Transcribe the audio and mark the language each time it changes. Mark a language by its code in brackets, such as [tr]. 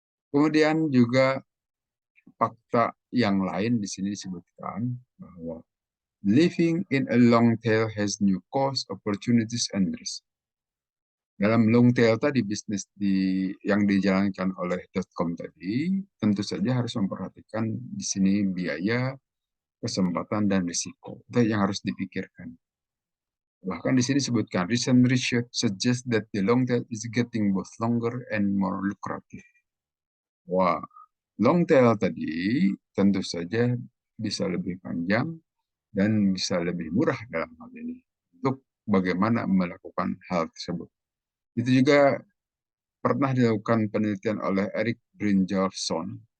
[id] Kemudian juga fakta yang lain di sini disebutkan bahwa [en] living in a long tail has new cost, opportunities, and risk. [id] Dalam long tail tadi, bisnis yang dijalankan oleh .com tadi, tentu saja harus memperhatikan di sini biaya, kesempatan, dan risiko. Itu yang harus dipikirkan. Bahkan di sini disebutkan, [en] recent research suggests that the long tail is getting both longer and more lucrative. [id] Wah, long tail tadi tentu saja bisa lebih panjang dan bisa lebih murah dalam hal ini untuk bagaimana melakukan hal tersebut. Itu juga pernah dilakukan penelitian oleh Eric Brynjolfsson.